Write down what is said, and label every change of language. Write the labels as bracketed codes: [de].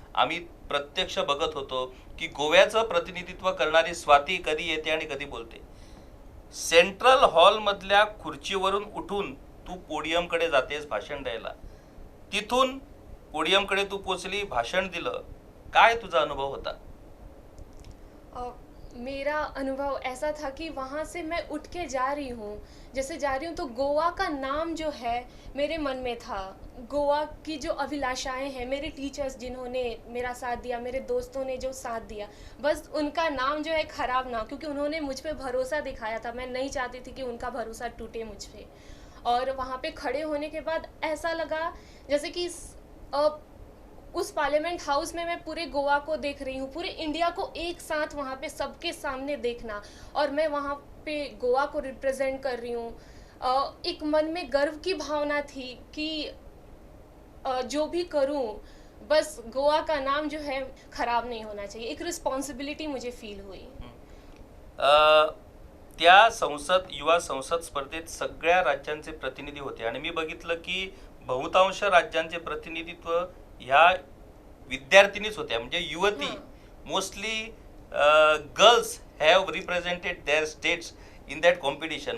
[mr] आम्ही प्रत्यक्ष बघत होतो की गोव्याचं प्रतिनिधित्व करणारी स्वाती कधी येते आणि कधी बोलते. सेंट्रल हॉलमधल्या खुर्चीवरून उठून तू पोडियमकडे जातेस भाषण द्यायला. तिथून पोडियमकडे तू पोचली, भाषण दिलं. काय तुझा अनुभव होता? [hi] मेरा अनुभव ऐसा था कि वहाँ से मैं उठ के जा रही हूँ, जैसे जा रही हूँ तो गोवा का नाम जो है मेरे मन में था. गोवा की जो अभिलाषाएं हैं, मेरे टीचर्स जिन्होंने मेरा साथ दिया, मेरे दोस्तों ने जो साथ दिया, बस उनका नाम जो है ख़राब ना, क्योंकि उन्होंने मुझ पे भरोसा दिखाया था. मैं नहीं चाहती थी कि उनका भरोसा टूटे मुझ पे. और वहाँ पे खड़े होने के बाद ऐसा लगा जैसे कि उस पार्लियामेंट हाउस में मैं पूरे गोवा को देख रही हूँ, पूरे इंडिया को एक साथ वहाँ पे सबके सामने देखना, और मैं वहाँ पे गोवा को रिप्रेजेंट कर रही हूँ. एक मन में गर्व की भावना थी कि जो भी करूँ बस गोवा का नाम जो है ख़राब नहीं होना चाहिए. एक रिस्पॉन्सिबिलिटी मुझे फील हुई. [mr] त्या युवा संसद स्पर्धेत सगळ्या राज्यांचे प्रतिनिधी होते आणि मी बघितलं की बहुतांश राज्यांचे प्रतिनिधित्व ह्या विद्यार्थिनीच होत्या, म्हणजे युवती. [en] Mostly girls have represented their states in that competition.